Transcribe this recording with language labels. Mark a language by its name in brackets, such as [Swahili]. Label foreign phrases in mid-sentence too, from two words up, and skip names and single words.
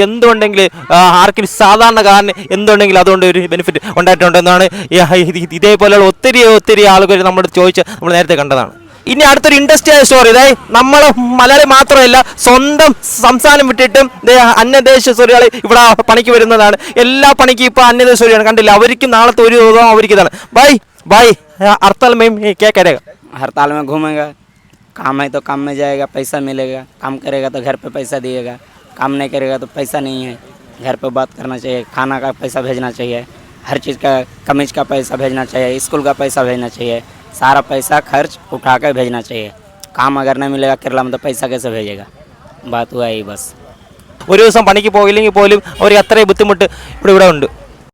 [Malayalam] എന്തുകൊണ്ടെങ്കിൽ ആർക്കും സാധാരണക്കാരന് എന്തുകൊണ്ടെങ്കിലും അതുകൊണ്ട് ഒരു ബെനിഫിറ്റ് ഉണ്ടായിട്ടുണ്ടെന്നാണ് ഇതേപോലെയുള്ള ഒത്തിരി ആളുകൾ നമ്മൾ ചോദിച്ച് നമ്മൾ നേരത്തെ കണ്ടതാണ്. ഇനി അടുത്തൊരു [English] industrial story. [Malayalam] ഇതായി നമ്മൾ മലയാളി മാത്രമല്ല, സ്വന്തം സംസ്ഥാനം വിട്ടിട്ടും അന്യദേശ തൊഴിലാളി ഇവിടെ പണിക്ക് വരുന്നതാണ്. എല്ലാ പണിക്കും ഇപ്പോൾ അന്യദേശ തൊഴിലാണ്. കണ്ടില്ല, അവർക്കും നാളത്തെ ഒരു ദിവസം അവർക്ക് ഇതാണ്. [Hindi] ബൈ हड़ताल में क्या करेगा? हड़ताल में घूमेगा, काम है तो काम में जाएगा, पैसा मिलेगा, काम करेगा तो घर पे पैसा दिएगा, काम नहीं करेगा तो पैसा नहीं है। घर पे बात करना चाहिए, खाना का पैसा भेजना चाहिए, हर चीज़ का कमीज का पैसा भेजना चाहिए, स्कूल का पैसा भेजना चाहिए, सारा पैसा खर्च उठा कर भेजना चाहिए। काम अगर नहीं मिलेगा केरला में तो पैसा कैसे भेजेगा? बात हुआ ही बस. [Malayalam] ഒരു ദിവസം പണിക്ക് പോയില്ലെങ്കിൽ പോലും അവർക്ക് അത്രയും ബുദ്ധിമുട്ട് ഇവിടെ ഉണ്ട്.